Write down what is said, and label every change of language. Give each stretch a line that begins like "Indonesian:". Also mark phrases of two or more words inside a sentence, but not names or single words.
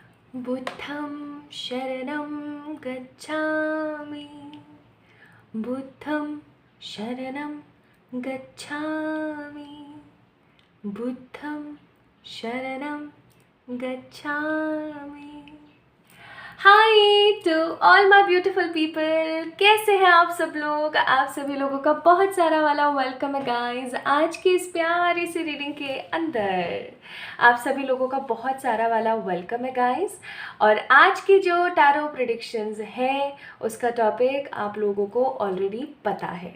Pali: बुद्धं शरणं गच्छामि। बुद्धं शरणं गच्छामि। बुद्धं शरणं गच्छामि।
English: Hi to all my beautiful people,
Hindi: कैसे हैं आप सब लोग। आप सभी लोगों का बहुत सारा वाला वेलकम है गाइस आज की इस प्यारी सी रीडिंग के अंदर। आप सभी लोगों का बहुत सारा वाला वेलकम है गाइस। और आज की जो
English: tarot predictions
Hindi: है उसका टॉपिक आप लोगों को ऑलरेडी पता है।